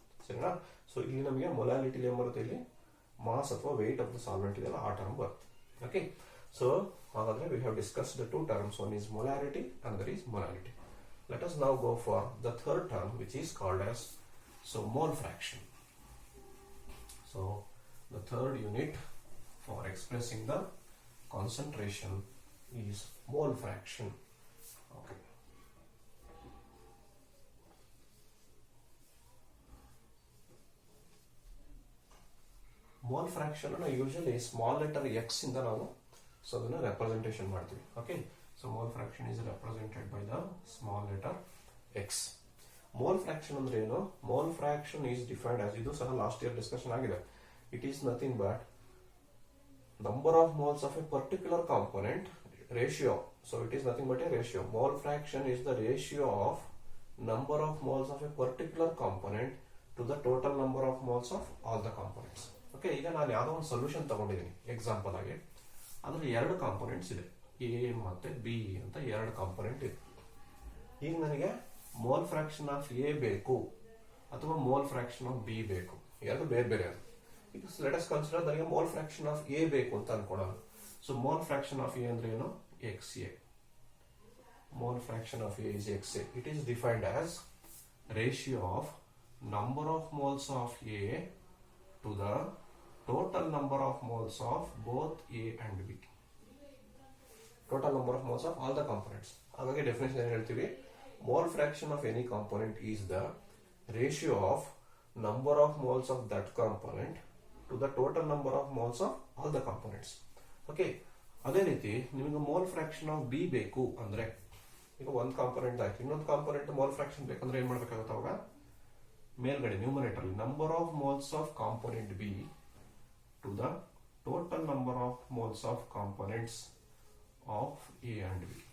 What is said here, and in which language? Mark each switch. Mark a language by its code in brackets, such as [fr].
[kn] ಸರಿನಾ, ಸೊ ಇಲ್ಲಿ ನಮಗೆ ಮೊಲಾಲಿಟಿ ಏನ್ ಬರುತ್ತೆ, ಇಲ್ಲಿ ಮಾಸ್ ಅಥವಾ ವೆಯ್ಟ್ ಆಫ್ ದ ಸಾಲ್ವೆಂಟ್ ಇದೆಲ್ಲ ಆ ಟರ್ಮ್ ಬರುತ್ತೆ. [en] Okay, so ಹಾಗಾದ್ರೆ we have discuss the two terms, one is molarity ಅಂದರ್ is molality. Let us now go for the third term, which is called as mole fraction. So the third unit for expressing the concentration is mole fraction. Okay. [kn] Mole fraction ಅನ್ನು usually small letter x ಇಂದ ನಾವು so ಅದನ್ನ representation ಮಾಡ್ತೀವಿ. Okay. [en] So mole fraction is represented by the small letter x. Mole fraction [kn] ಅಂದ್ರೆ ಏನು? [en] Mole fraction is defined as, [kn] ಇದು ಸಹ [en] Last year discussion ಆಗಿದೆ. It is nothing but number of moles of a particular component ratio. So it is nothing but a ratio. Mole fraction is the ratio of number of moles of a particular component to the total number of moles of all the components. [kn] Okay, ಈಗ ನಾನು ಯಾವುದೋ ಒಂದು solution ತಗೊಂಡಿದ್ದೀನಿ example ಆಗಿ, ಅದ್ರಲ್ಲಿ 2 components ಇದೆ, A ಮತ್ತೆ B ಅಂತ 2 ಕಾಂಪೊನೆಂಟ್ ಇದೆ. ಈಗ ನನಗೆ ಮೋಲ್ ಫ್ರಾಕ್ಷನ್ ಆಫ್ ಎ ಬೇಕು ಅಥವಾ ಮೋಲ್ ಫ್ರಾಕ್ಷನ್ ಆಫ್ ಬಿ ಬೇಕು, ಎರಡು ಬೇರೆ ಬೇರೆ ಅದು. [en] ಈಗ let us consider ನನಗೆ mole fraction of A [kn] ಬೇಕು ಅಂತ ಅನ್ಕೊಳ್ಳೋಣ. [en] so mole fraction of A [kn] ಅಂದ್ರೆ ಏನು, [en] X A. Mole fraction of A is X A. It is defined as ratio of number of moles of A to the total number of moles of both A and B. Total number of moles of all the components. [kn] ಹಾಗಾಗಿ definition ಏನು ಹೇಳ್ತೀವಿ, [en] Mole fraction of any component is the ratio of number of moles of that component to the total number of moles of all the components. [kn] Okay, ಅದೇ ರೀತಿ ನಿಮಗೆ mole fraction of B ಬೇಕು ಅಂದ್ರೆ, ಈಗ ಒಂದು component ಆಯ್ತು, ಇನ್ನೊಂದು component mole fraction ಬೇಕಂದ್ರೆ ಏನ್ ಮಾಡ್ಬೇಕಾಗುತ್ತೆ, ಅವಾಗ ಮೇಲ್ಗಡೆ numerator [en] Number of moles of component B to the total number of moles of components of A and B.